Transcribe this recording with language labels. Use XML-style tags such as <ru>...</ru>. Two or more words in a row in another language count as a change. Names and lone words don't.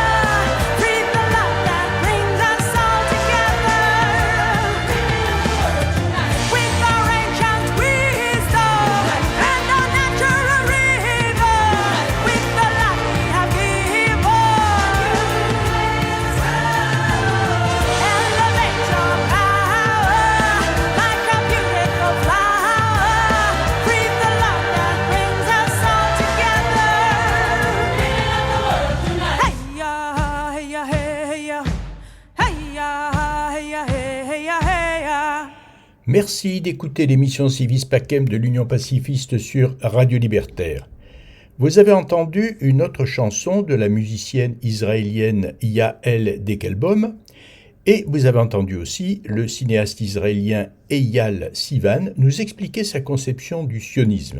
<en>Breathe the love that brings us all together with our ancient wisdom and our natural rhythm with the light we have given. Elevate your power like a beautiful flower. Breathe the love that brings us all together. Hey ya, hey ya, hey ya, hey ya, hey ya, hey ya, hey ya.</en> <fr>Merci d'écouter l'émission Civis Pacem de l'Union pacifiste sur Radio Libertaire. Vous avez entendu une autre chanson de la musicienne israélienne Yael Dekelbaum et vous avez entendu aussi le cinéaste israélien Eyal Sivan nous expliquer sa conception du sionisme.</fr>